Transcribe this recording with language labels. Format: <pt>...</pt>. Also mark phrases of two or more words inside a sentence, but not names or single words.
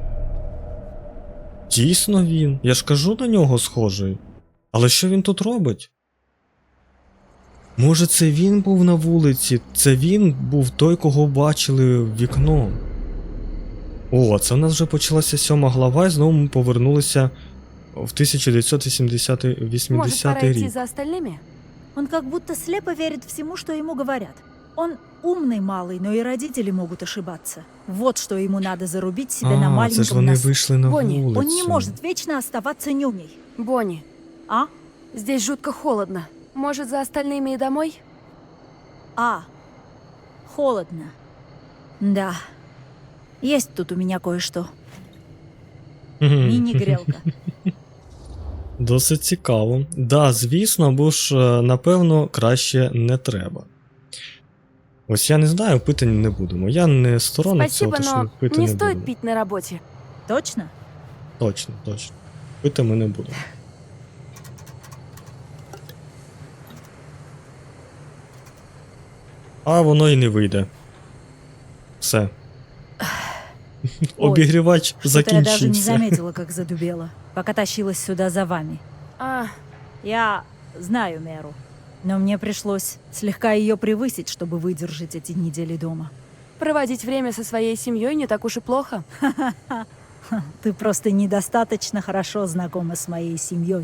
<uk>Дійсно він. Я ж кажу, на нього схожий. Але що він тут робить? Може, це він був на вулиці? Це він був той, кого бачили в вікно. О, це в нас вже почалася 7 глава, і знову ми повернулися в 1980</uk> <ru>Может, пора идти</ru> <uk>рік.</uk> <ru>за остальными? Он как будто слепо верит всему, что ему говорят. Он умный малый, но и родители могут ошибаться. Вот что ему надо зарубить себе на</ru> <uk>А, це ж</uk> <ru>маленьком</ru> <uk>вони</uk> <ru>носу.</ru> <uk>вийшли на Бонні, вулицю.</uk> <ru>Он не может вечно оставаться нюней. Бонни, А? здесь жутко холодно. Может, за остальными и домой? Холодно. Да. Есть тут у меня кое-что. Мини-грелка.</ru> <uk>Досить цікаво. Да, звісно, бо ж, напевно, краще не треба. Ось я не знаю, пити не будемо. Я не сторонник цього,</uk> <ru>Спасибо,</ru> <uk>то що</uk> <ru>но</ru> <uk>пити не</uk> <ru>не стоит</ru> <uk>будемо.</uk> <ru>пить на работе. Точно? Точно.</ru> <uk>Пити ми не будемо. А воно і не вийде. Все. Обігрівач</uk> <ru>Что-то я даже не</ru> <uk>закінчився.</uk> <ru>заметила, как задубела, пока тащилась сюда за вами. А, Я знаю меру, но мне пришлось слегка ее превысить, чтобы выдержать эти недели дома. проводить время со своей семьей не так уж и плохо. Ты просто недостаточно хорошо знакома с моей семьей.</ru>